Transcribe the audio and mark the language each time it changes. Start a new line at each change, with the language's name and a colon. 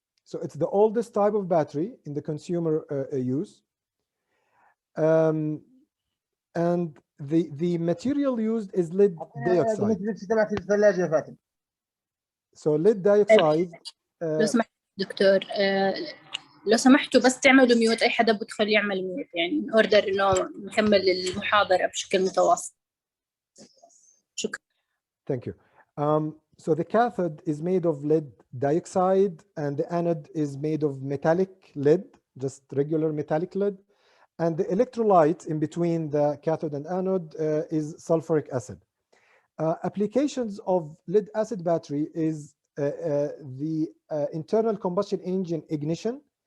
English: So it's the oldest type of battery in the consumer use. And the material used is lead dioxide. So lead dioxide.
Arabic: لو سمحت دكتور، لو سمحتوا بس تعملوا ميوت، اي حدا بدخل يعمل ميوت يعني من اوردر انه نكمل المحاضرة بشكل متواصل. شكرا.
English: Thank you. So the cathode is made of lead dioxide and the anode is made of metallic lead, just regular metallic lead. And the electrolyte in between the cathode and anode is sulfuric acid. Applications of lead acid battery is the internal combustion engine ignition.